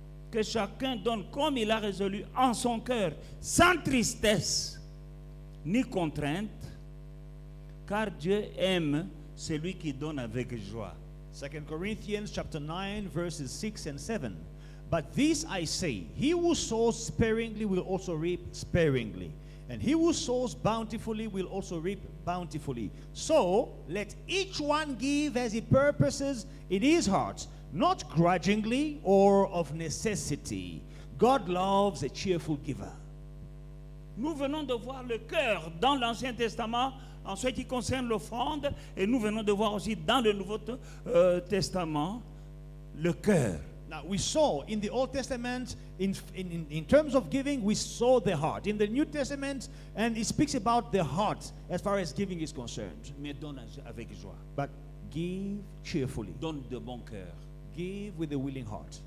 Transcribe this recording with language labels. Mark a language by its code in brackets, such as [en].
[fr] Que chacun donne comme il a résolu en son cœur, sans tristesse ni contrainte, car Dieu aime celui qui donne avec joie. [en] 2 Corinthians chapter 9 verses 6 and 7. But this I say, he who sows sparingly will also reap sparingly, and he who sows bountifully will also reap bountifully. So let each one give as he purposes in his heart, not grudgingly or of necessity. God loves a cheerful giver. [fr] Nous venons de voir le cœur dans l'Ancien Testament en ce qui concerne l'offrande, et nous venons de voir aussi dans le Nouveau Testament le cœur. [en] Now we saw in the Old Testament, in terms of giving, we saw the heart. In the New Testament, and it speaks about the heart as far as giving is concerned. [fr] Mais donne avec joie. [en] But give cheerfully. [fr] Donne de bon cœur. [en] Give with a willing heart.